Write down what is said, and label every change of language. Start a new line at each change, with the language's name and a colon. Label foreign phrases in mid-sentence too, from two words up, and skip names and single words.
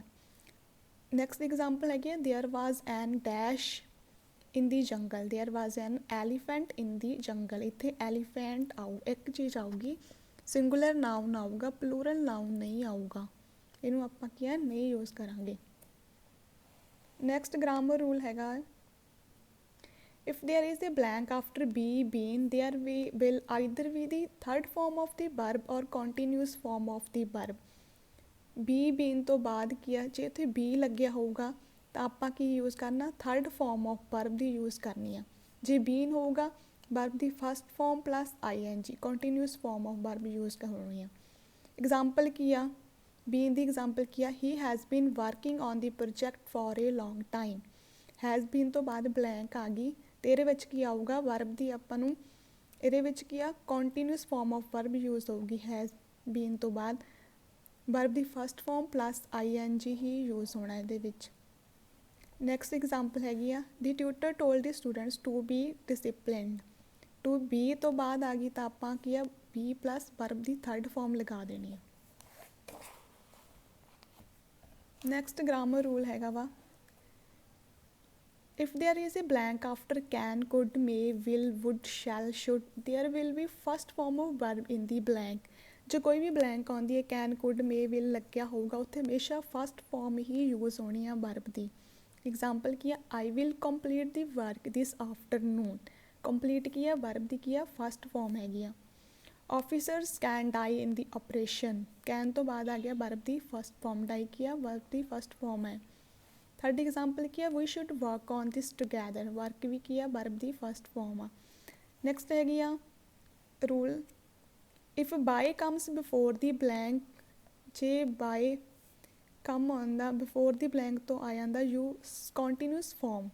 English: next example
Punjabi: ਹੈਗੀ ਹੈ,
English: there was an dash in the jungle, there was an elephant in the jungle,
Punjabi: ਇੱਥੇ ਐਲੀਫੈਂਟ ਆਊ, ਇੱਕ ਚੀਜ਼ ਆਊਗੀ,
English: singular noun ਆਊਗਾ, plural noun
Punjabi: ਨਹੀਂ ਆਊਗਾ। ਇਹਨੂੰ ਆਪਾਂ ਕੀ ਹੈ, ਨਹੀਂ ਯੂਜ਼ ਕਰਾਂਗੇ।
English: next grammar rule
Punjabi: ਹੈਗਾ,
English: if there is a blank after be, been, there will either be the third form of the verb or continuous form of the verb। be, been
Punjabi: ਤੋਂ ਬਾਅਦ ਕੀ ਆ, ਜੇ ਉੱਥੇ be ਲੱਗਿਆ ਹੋਊਗਾ ਤਾਂ ਆਪਾਂ ਕੀ ਯੂਜ਼ ਕਰਨਾ,
English: third form of verb
Punjabi: ਦੀ ਯੂਜ਼ ਕਰਨੀ ਆ। ਜੇ been ਹੋਊਗਾ verb ਦੀ
English: first form plus ing, continuous form of verb use
Punjabi: ਕਰਨੀ ਆ। ਐਗਜ਼ਾਮਪਲ ਕੀ ਆ, been ਦੀ ਐਗਜ਼ਾਮਪਲ ਕੀ ਆ,
English: he has been working on the project for a long time। has been
Punjabi: ਤੋਂ ਬਾਅਦ ਬਲੈਂਕ ਆ ਗਈ ਅਤੇ ਇਹਦੇ ਵਿੱਚ ਕੀ ਆਊਗਾ, ਵਰਬ ਦੀ ਆਪਾਂ ਨੂੰ ਇਹਦੇ ਵਿੱਚ ਕੀ ਆ,
English: continuous form of verb use
Punjabi: ਹੋਊਗੀ।
English: has been
Punjabi: ਤੋਂ ਬਾਅਦ ਵਰਬ ਦੀ
English: first form plus ing
Punjabi: ਹੀ ਯੂਜ਼ ਹੋਣਾ ਇਹਦੇ ਵਿੱਚ।
English: next example
Punjabi: ਹੈਗੀ ਆ,
English: the tutor told the students to be disciplined. to be
Punjabi: ਤੋਂ ਬਾਅਦ ਆ ਗਈ ਤਾਂ ਆਪਾਂ ਕੀ ਆ,
English: be plus verb
Punjabi: ਦੀ
English: third form
Punjabi: ਲਗਾ ਦੇਣੀ ਆ।
English: next grammar rule
Punjabi: ਹੈਗਾ ਵਾ,
English: if there is a blank after can, could, may, will, would, shall, should, there will be first form of verb in the blank।
Punjabi: ਜੇ ਕੋਈ ਵੀ ਬਲੈਂਕ ਆਉਂਦੀ ਹੈ,
English: can, could, may, will
Punjabi: ਲੱਗਿਆ ਹੋਊਗਾ ਉੱਥੇ ਹਮੇਸ਼ਾ
English: first form
Punjabi: ਹੀ ਯੂਜ਼ ਹੋਣੀ ਆ ਵਰਬ ਦੀ। ਐਗਜ਼ਾਮਪਲ ਕੀ ਆ,
English: I will complete the work this afternoon।
Punjabi: ਕੰਪਲੀਟ ਕੀ ਆ, ਵਰਬ ਦੀ ਕੀ ਆ,
English: first form
Punjabi: ਹੈਗੀ ਆ।
English: Officers can die in the operation, can
Punjabi: ਤੋਂ ਬਾਅਦ ਆ ਗਿਆ ਵਰਬ ਦੀ
English: first form,
Punjabi: die ਕੀ ਆ, ਵਰਬ ਦੀ
English: first form
Punjabi: ਹੈ।
English: third example
Punjabi: ਕੀ ਆ,
English: we should work on this together,
Punjabi: ਵਰਕ ਵੀ ਕੀ ਆ, ਵਰਬ ਦੀ
English: first form
Punjabi: ਆ। ਨੈਕਸਟ ਹੈਗੀ ਆ ਰੂਲ,
English: if by comes before the blank,
Punjabi: ਜੇ
English: by come
Punjabi: ਆਉਂਦਾ
English: before the blank
Punjabi: ਤੋਂ ਆ ਜਾਂਦਾ ਯੂ
English: continuous form.